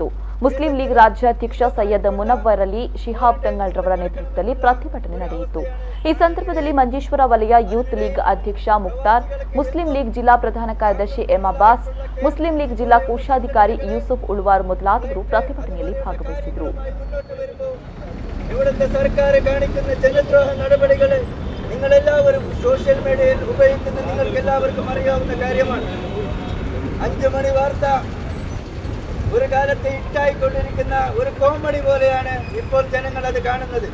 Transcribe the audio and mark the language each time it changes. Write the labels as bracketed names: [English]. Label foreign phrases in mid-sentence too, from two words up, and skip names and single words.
[Kannada] ಮುಸ್ಲಿಂ ಲೀಗ್ ರಾಜ್ಯಾಧ್ಯಕ್ಷ ಸೈಯದ್ ಮುನವ್ವರ್ ಅಲಿ ಶಿಹಾಬ್ ತಂಗಳ್ ರವರ ನೇತೃತ್ವದಲ್ಲಿ ಪ್ರತಿಭಟನೆ ನಡೆಯಿತು. ಈ ಸಂದರ್ಭದಲ್ಲಿ ಮಂಜೇಶ್ವರ ವಲಯ ಯೂತ್ ಲೀಗ್ ಅಧ್ಯಕ್ಷ ಮುಕ್ತಾರ್, ಮುಸ್ಲಿಂ ಲೀಗ್ ಜಿಲ್ಲಾ ಪ್ರಧಾನ ಕಾರ್ಯದರ್ಶಿ ಎಂ ಅಬ್ಬಾಸ್, ಮುಸ್ಲಿಂ ಲೀಗ್ ಜಿಲ್ಲಾ ಕೋಶಾಧಿಕಾರಿ ಯೂಸುಫ್ ಉಳ್ವಾರ್ ಮೊದಲಾದವರು ಪ್ರತಿಭಟನೆಯಲ್ಲಿ ಭಾಗವಹಿಸಿದರು. [Malayalam] നിങ്ങളെല്ലാവരും സോഷ്യൽ മീഡിയയിൽ ഉപയോഗിക്കുന്ന നിങ്ങൾക്കെല്ലാവർക്കും അറിയാവുന്ന കാര്യമാണ്. 5 മണി വാർത്ത ഒരു കാലത്ത് ഇട്ടായിക്കൊണ്ടിരിക്കുന്ന ഒരു കോമഡി പോലെയാണ് ഇപ്പോൾ ജനങ്ങൾ അത് കാണുന്നത്.